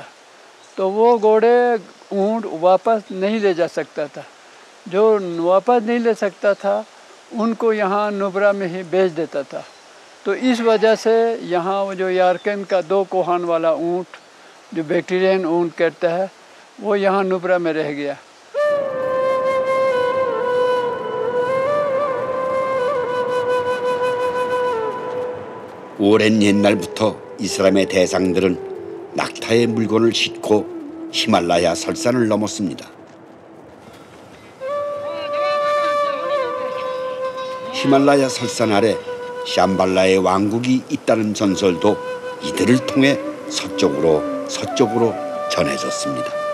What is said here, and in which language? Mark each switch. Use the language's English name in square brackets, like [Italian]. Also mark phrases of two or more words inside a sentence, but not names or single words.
[Hindi] तो वो घोड़े ऊँट वापस नहीं ले जा सकता था। जो वापस नहीं ले सकता था उनको यहाँ नुब्रा में ही बेच देता था। तो इस वजह से यहाँ वो जो यारकन का 2 कोहान वाला ऊँट जो बैक्टीरियन ऊँट कहता है वो यहाँ नुब्रा में रह गया। [Korean] 오랜 옛날부터 이슬람의 대상들은 낙타의 물건을 싣고 히말라야 설산을 넘었습니다. 히말라야 설산 아래 샴발라의 왕국이 있다는 전설도 이들을 통해 서쪽으로 전해졌습니다.